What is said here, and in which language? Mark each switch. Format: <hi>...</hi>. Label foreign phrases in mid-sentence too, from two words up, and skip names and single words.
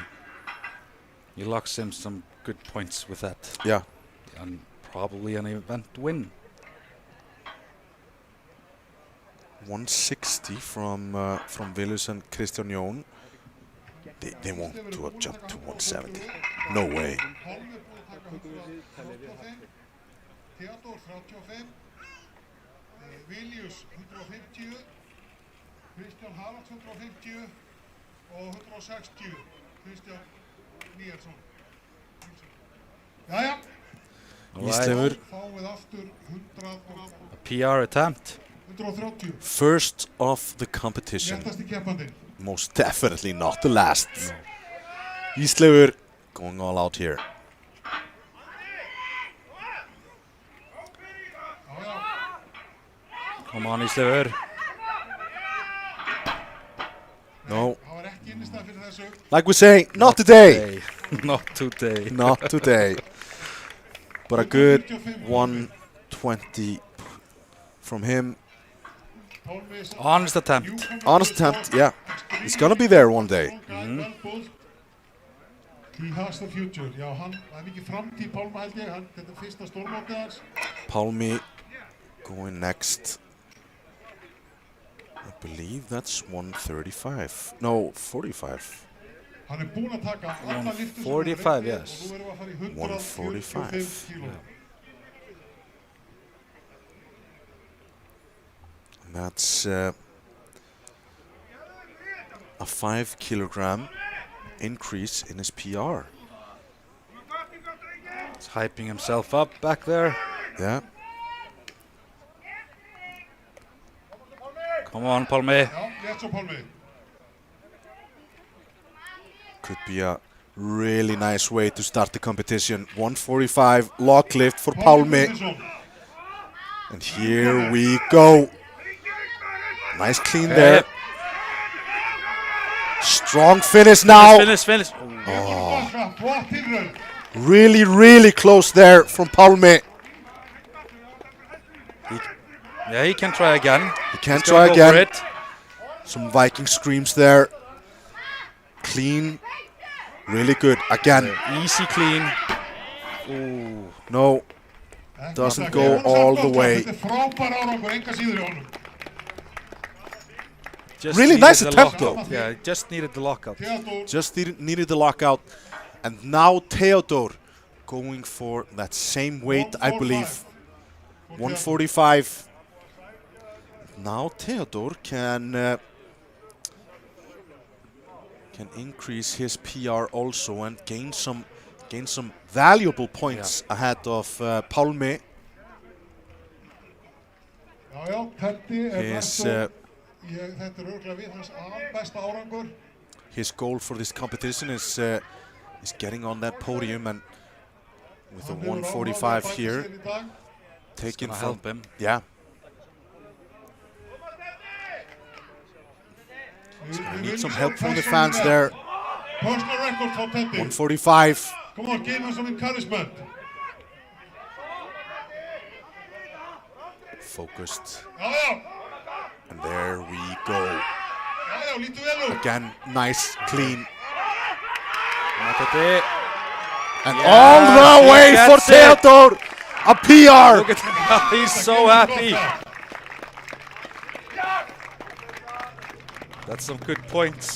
<en>He locks in some good points with that. Yeah. And probably an event win. 160 from Willus and Kristján Jón. They won't do a jump to 170. No way. Theodor 35. Viljus 150.</en> <is>Kristján Haralds 150 og 160. Kristján Níelsson. Jæja. Ísleifur. Fáið aftur 100.</is> <en>A PR attempt. 130. First of the competition.</en> <is>Léttasti keppandinn.</is> <en>Most definitely not the last. Ísleifur going all out here. Come on, Ísleifur. No.</en> <is>Það var ekki innistæð fyrir þessu.</is> <en>Like we say, not today. Not today. Not today. But a good 120 from him. Honest attempt. Honest attempt, yeah. He's gonna be there one day. He has the future.</en> <is>Já, það er mikið framtíð Pálma held ég. Þetta er fyrsta stórmótið hans.</is> <en>Pálmi going next. I believe that's 135. No, 45.</en> <is>Hann er búinn að taka alla lyftur sem</is> <en>145, yes.</en> <is>og nú erum við að fara í 145. 145 kíló.</is> <en>And that's a 5 kilogram increase in his PR. He's hyping himself up back there. Yeah. Come on, Pálmi.</en> <is>Já, rétt svo Pálmi.</is> <en>Could be a really nice way to start the competition. 145 log lift for Pálmi. And here we go. Nice clean there. Strong finish now. Finish. Really, really close there from Pálmi. Yeah, he can try again. He can He's gonna try go for again. it. Some Viking screams there. Clean. Really good. Again. Easy clean. Ooh. No. Doesn't go all the way.</en> <is>Þetta er frábær árangur, enga síður í honum.</is> <en>Just Really needed nice the attempt, lockout. though. Yeah, just needed the lockout. Theodor, Just needed the lockout. And now Theodor going for that same weight, I believe. 145. Now Theodor can increase his PR also and gain some valuable points ahead of Pálmi.</en> <is>já, Teddy er</is> <en>His</en> <is>þetta er örugglega við hans besta árangur.</is> <en>his goal for this competition is getting on that podium, and with the 145 here, taking Gonna from help him. yeah. He's gonna need some help from the fans there. Personal record for Teddy. 145. Come on, give him some encouragement. Focused.</en> <is>Já,</is> <en>And there we go.</en> <is>lítur vel út.</is> <en>Again, nice, clean. And Yeah, all the he way for gets it. Theodor. A PR. Look at that. He's so happy. That's some good points.</en>